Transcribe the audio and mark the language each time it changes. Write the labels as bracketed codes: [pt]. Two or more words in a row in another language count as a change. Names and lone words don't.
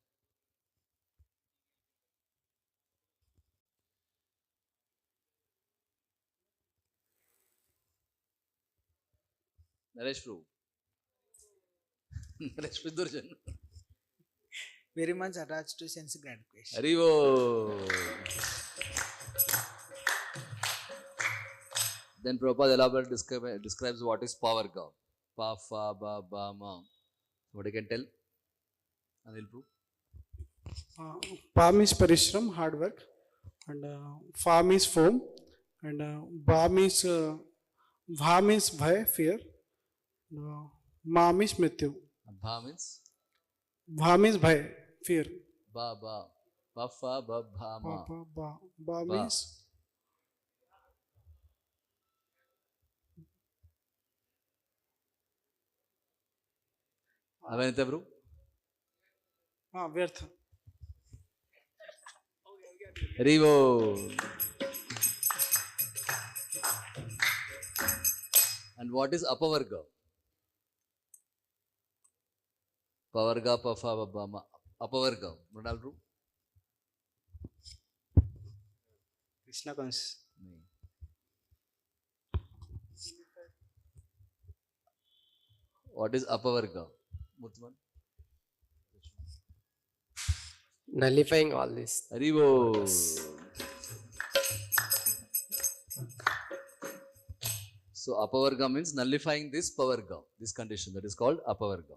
[en] Naresh Prabhu. Naresh Prabhu Durjan. Very much attached to sense gratification. Harivo. Then Prabhupada elaborately describes what is power ka. Pa, fa, ba, ba, ma. What you can tell? Anil Prabhu. Pa means parishram, hard work, and fa means foam, and ba means bha means bhai, fear, ma means mrityu. Bha means? Bha means bhai, fear. Ba, ba. Pa, fa, ba, bha, ma. Ba means Avanita Prabhu. व्यर्थ. Harivo. And what is apavarga? Pavarga, pafa, babama. Apavarga. Mridal Prabhu. Krishna conscious. What is apavarga? Mutman. Nullifying all this. Harivo. So apavarga means nullifying this pavarga, this condition that is called apavarga.